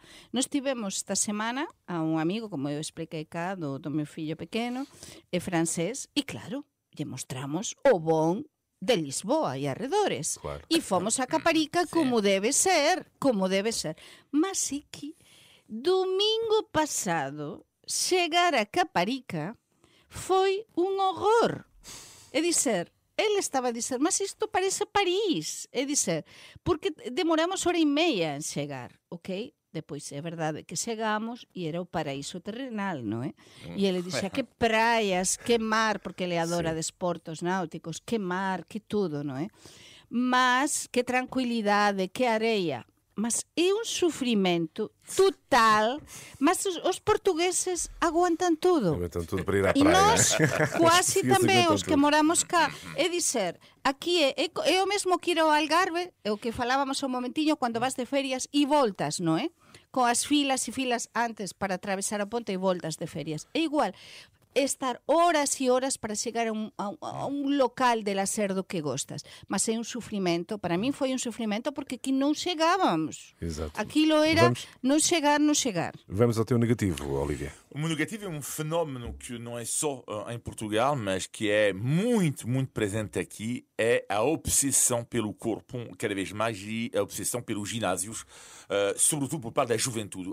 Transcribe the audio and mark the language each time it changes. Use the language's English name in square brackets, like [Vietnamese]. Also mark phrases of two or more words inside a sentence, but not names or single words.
[Galician] Nos tivemos esta semana a un amigo, como eu expliquei cá, do meu fillo pequeno, francés, e claro, lle mostramos o bon de Lisboa e arredores. [Portuguese] Claro. [Galician] E fomos a Caparica como debe ser, como debe ser. Mas é que domingo pasado chegar a Caparica foi un horror. É dizer, ele estaba a dizer, mas isto parece París. É dizer, porque demoramos hora e meia en chegar, ok? Depois é verdade que chegamos e era o paraíso terrenal, non é? E ele dixía que praias, que mar, porque ele adora desportos náuticos, que mar, que tudo, non é? Mas que tranquilidade, que areia. Mas é un sufrimento total, mas os portugueses aguantan tudo. Aguantan tudo para ir à E praia. nós, quase tamén, os que [Portuguese] tudo. [Galician] moramos cá. É dizer, aquí é o mesmo que ir ao Algarve, é o que falábamos un momentiño, cando vas de ferias e voltas, non é? Coas filas e filas antes para atravesar a ponte e voltas de ferias. É igual, estar horas e horas para chegar a un local de lazer do que gostas. Mas é un sufrimento, para min foi un sufrimento porque aquí non chegábamos. [Portuguese] Exato. [Galician] Aquilo era [Portuguese] Vamos- [Galician] non chegar. [Portuguese] Vamos ao teu negativo, Olivia. O negativo é um fenómeno que não é só em Portugal, mas que é muito, muito presente aqui, é a obsessão pelo corpo, cada vez mais, e a obsessão pelos ginásios, sobretudo por parte da juventude.